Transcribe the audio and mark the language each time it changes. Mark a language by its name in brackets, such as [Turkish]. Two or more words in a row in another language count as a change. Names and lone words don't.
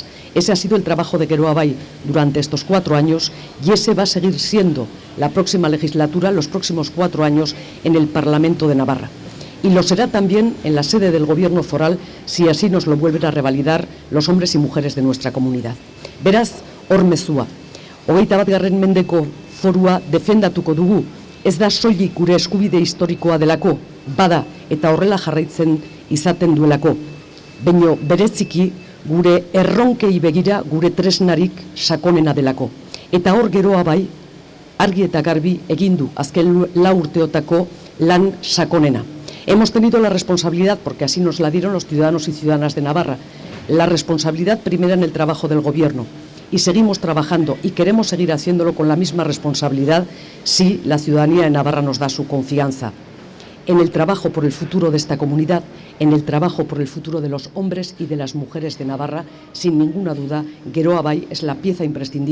[Spanish] Ese ha sido el trabajo de Geroa Bai durante estos 4 años y ese va a seguir siendo la próxima legislatura, los próximos 4 años en el Parlamento de Navarra. Y lo será también en la sede del Gobierno foral, si así nos lo vuelven a revalidar los hombres y mujeres de nuestra comunidad. [Basque] Beraz, hor mezua. 21. mendeko forua defendatuko dugu, ez da soilik gure eskubide historikoa delako, bada eta horrela jarraitzen izaten duelako. Baina bereziki gure erronkei begira gure tresnarik sakonena delako. Eta hor Geroa Bai, argi eta garbi egin du azken 4 urteotako lan sakonena. [Spanish] Hemos tenido la responsabilidad, porque así nos la dieron los ciudadanos y ciudadanas de Navarra, la responsabilidad primera en el trabajo del Gobierno. Y seguimos trabajando y queremos seguir haciéndolo con la misma responsabilidad si la ciudadanía de Navarra nos da su confianza. En el trabajo por el futuro de esta comunidad, en el trabajo por el futuro de los hombres y de las mujeres de Navarra, sin ninguna duda, Geroa Bai es la pieza imprescindible.